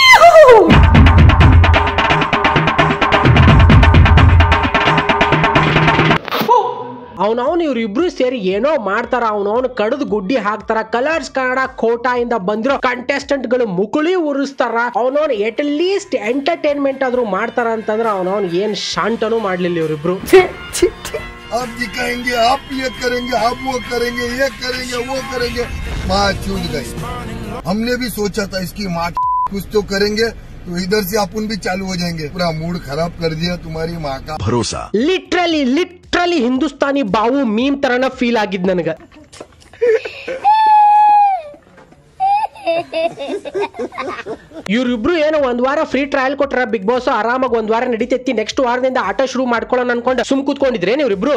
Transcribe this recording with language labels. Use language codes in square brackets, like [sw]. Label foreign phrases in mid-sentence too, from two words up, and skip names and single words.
[kn] ಅವನವನು ಇವ್ರಿಬ್ರು ಸೇರಿ ಏನೋ ಮಾಡ್ತಾರ, ಅವನವನು ಕಡದ್ ಗುಡ್ಡಿ ಹಾಕ್ತಾರ. ಕಲರ್ಸ್ ಕನ್ನಡ ಕೋಟಾ ಇಂದ ಬಂದಿರೋ ಕಂಟೆಸ್ಟೆಂಟ್ ಗಳು ಮುಕುಳಿ ಉರಿಸ್ತಾರ. ಅವನವನು [en] at least entertainment [kn] ಆದ್ರೂ ಮಾಡ್ತಾರ ಅಂತಂದ್ರೆ ಅವನವನು ಏನ್ ಶಾಂತನೂ ಮಾಡ್ಲಿಲ್ಲ ಇವ್ರಿಬ್ರು. [hi] आप दिखाएंगे, आप ये करेंगे, आप वो करेंगे, ये करेंगे, वो करेंगे. माँ चूक गई. हमने भी सोचा था इसकी माँ कुछ तो करेंगे तो इधर से अपन भी चालू हो जाएंगे. पूरा मूड खराब कर दिया तुम्हारी माँ का भरोसा. [kn] ಲಿಟ್ರಲಿ ಹಿಂದೂಸ್ತಾನಿ ಬಾವು ಮೀಮ್ ತರನ ಫೀಲ್ ಆಗಿದ್ ನನಗ. ಇವ್ರಿಬ್ರು ಏನೋ ಒಂದ್ ವಾರ [en] free trial [kn] ಕೊಟ್ರ ಬಿಗ್ ಬಾಸ್ ಆರಾಮಾಗಿ ಒಂದ್ ವಾರ ನಡೀತೈತಿ, ನೆಕ್ಸ್ಟ್ ವಾರದಿಂದ ಆಟ ಶುರು ಮಾಡ್ಕೊಳ್ಳೋಣ ಅನ್ಕೊಂಡು ಸುಮ್ ಕೂತ್ಕೊಂಡಿದ್ರೇನ್ ಇವ್ರಿಬ್ರು?